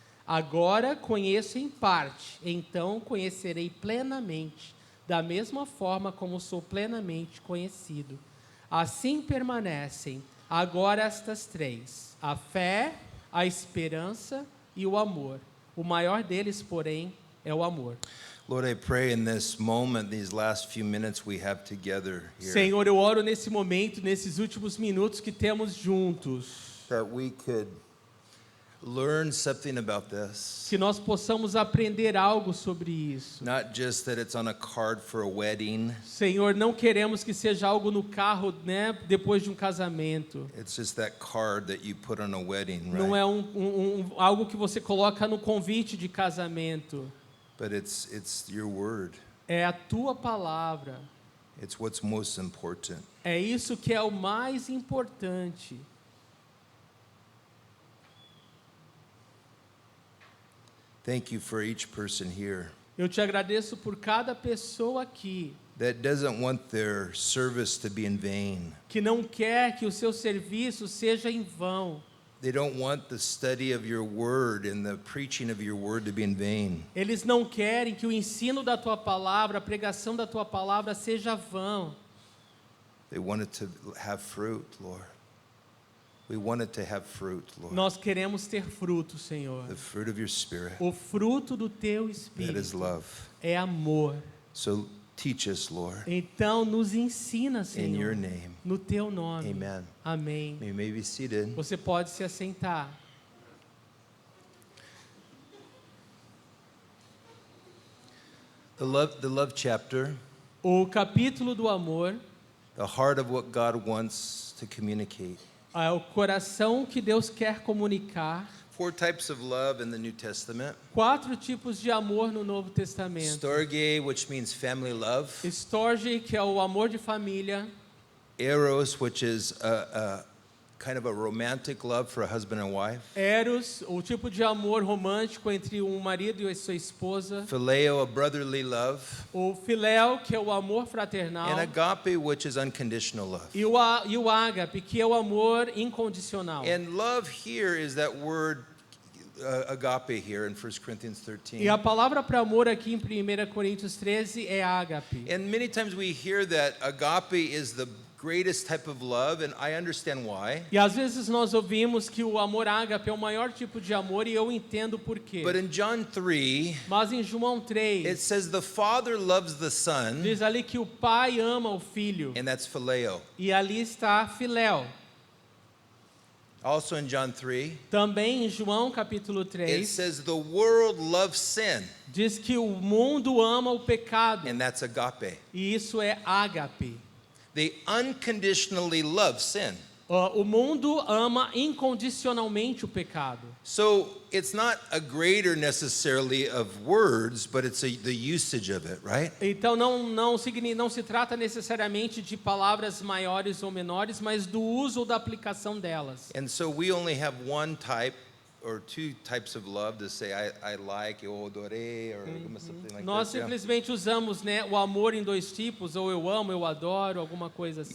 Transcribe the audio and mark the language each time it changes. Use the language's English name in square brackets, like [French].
[Portuguese] Agora conheço em parte, então conhecerei plenamente, da mesma forma como sou plenamente conhecido. Assim permanecem agora estas três: a fé, a esperança e o amor. O maior deles, porém, é o amor. [English] Lord, I pray in this moment, these last few minutes we have together here, [Portuguese] Senhor, eu oro nesse momento, nesses últimos minutos que temos juntos, [English] that we could learn something about this. [Portuguese] que nós possamos aprender algo sobre isso. [English] Not just that it's on a card for a wedding. [Portuguese] Senhor, não queremos que seja algo no carro, né, depois de um casamento. [English] It's just that card that you put on a wedding, [Portuguese] Não [English] right? [Portuguese] é algo que você coloca no convite de casamento. [English] But it's your word. [Portuguese] É a tua palavra. [English] It's what's most important. [Portuguese] É isso que é o mais importante. [English] Thank you for each person here. [Portuguese] Eu te agradeço por cada pessoa aqui [English] that doesn't want their service to be in vain. [Portuguese] que não quer que o seu serviço seja em vão. [English] They don't want the study of your word and the preaching of your word to be in vain. [Portuguese] Eles não querem que o ensino da tua palavra, a pregação da tua palavra seja vão. [English] They want it to have fruit, Lord. We want it to have fruit, Lord. [Portuguese] Nós queremos ter fruto, Senhor. [English] The fruit of your Spirit, [Portuguese] O fruto do teu [English] that is [Portuguese] Espírito [English] love. [Portuguese] é amor. [English] So teach us, Lord, [Portuguese] Então nos ensina, [English] in your name. [Portuguese] no teu nome. [English] Amen. [Portuguese] Amém. [English] You may be seated. [Portuguese] Você pode se assentar. [English] The love chapter, [Portuguese] O capítulo do amor [English] the heart of what God wants to communicate. [Portuguese] é o coração que Deus quer comunicar. [English] 4 types of love in the New Testament. [Portuguese] 4 tipos de amor no Novo Testamento. [English] Storge, which means family love. [Portuguese] Storge, que é o amor de família. [English] Eros, which is a kind of a romantic love for a husband and wife. [Portuguese] Eros, o tipo de amor romântico entre um marido e a sua esposa. [English] Phileo, a brotherly love. [Portuguese] O filéu, que é o amor fraternal. [English] And agape, which is unconditional love. [Portuguese] E o ágape, que é o amor incondicional. [English] And love here is that word agape here in 1 Corinthians 13. [Portuguese] E a palavra para amor aqui em 1 Coríntios 13 é ágape. [English] And many times we hear that agape is the greatest type of love, and I understand why. [Portuguese] E às vezes nós ouvimos que o amor ágape é o maior tipo de amor e eu entendo por quê. [English] But in John 3, [Portuguese] Mas em João 3, [English] it says the Father loves the Son, [Portuguese] diz ali que o pai ama o filho. [English] and that's phileo. [Portuguese] E ali está filéu. [English] Also in John 3, [Portuguese] Também em João capítulo [English] it [Portuguese] 3, [English] says the world loves sin, [Portuguese] diz que o mundo ama o pecado. [English] and that's agape. [Portuguese] E isso é ágape. [English] They unconditionally love sin. [Portuguese] O mundo ama incondicionalmente o pecado. [English] So it's not a greater necessarily of words, but it's the usage of it, right? [Portuguese] Então não se trata necessariamente de palavras maiores ou menores, mas do uso ou da aplicação delas. [English] And so we only have one type or 2 types of love to say I like, [Portuguese] eu adorei, [English] or something like [Portuguese] Nós [English] this. Yeah. [Portuguese] simplesmente usamos, né, o amor em 2 tipos, ou eu amo, eu adoro, alguma coisa assim.